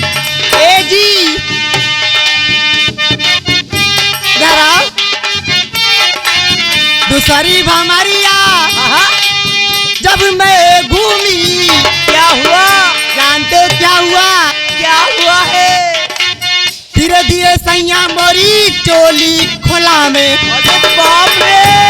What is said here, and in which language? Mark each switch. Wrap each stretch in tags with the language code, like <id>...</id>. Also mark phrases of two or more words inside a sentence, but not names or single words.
<hi>ए जी जरा दूसरी भमरिया जब मैं घूमी। क्या हुआ? जानते हो क्या हुआ? क्या हुआ है? धीरे धीरे सैया मोरी चोली खोला में। अरे बाप रे!</hi>